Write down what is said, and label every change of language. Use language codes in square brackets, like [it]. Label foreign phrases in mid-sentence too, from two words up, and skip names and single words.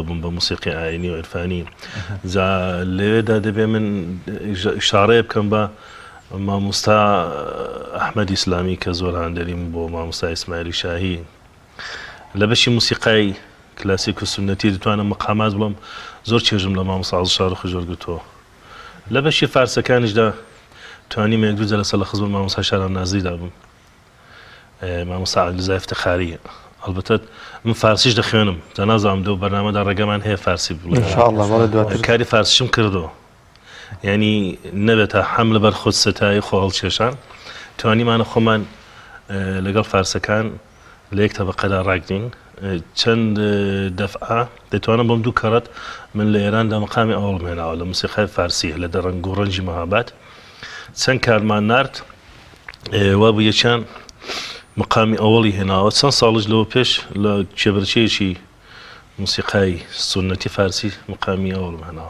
[ckb] بوون بە موسیقی ئاینی و عرفانی جا لێوێدا دەبێ من ئیشارەیە بکەم بە مامۆستا ئەحمەد ئیسلامی کە زۆر هاندەریم بۆ مامۆستا ئیسماعیلی شاهی لە بەشی موسیقای کلاسیک و سنەتی دەتوانم مقامات بڵم زۆر چێژم لە مامۆستا عەزیز شارۆخ زۆرگرتەوە لە بەشی فارسەکانیشدا توانیم یەک دوو جەلسە لە خزمەت مامۆستا شاران نازریدا بووم مامۆستا عەلیزای افتخاری البته من فارسیش دەخوێنم جا نازانم دەو بەرنامەدا ڕێگەمان هەیە فارسی بڵێ کاری فارسیشم کردەوە یعنی نەبێتە حەم لەبەر خۆت سەتایی خۆ هەڵکێشان توانیمانە خۆمان لەگەڵ فارسەکان لە یەک تەبەقەدا ڕاگرین چەند دەفعە دەتوانم بۆم دوو کەڕەت من لە ئێراندا مەقامی ئەوڵ هێناوە لە موسیقای فارسی لە دەڕەنگ و ڕەنجی مەهاباد چەند کارمان نارد وا بوو یەکیان مقامی ئەوڵی هێناوە چەند ساڵش لەوە پێش لە کێبرچەیەکی موسیقای سنەتی فارسی مقامی ئەوڵم هێناوە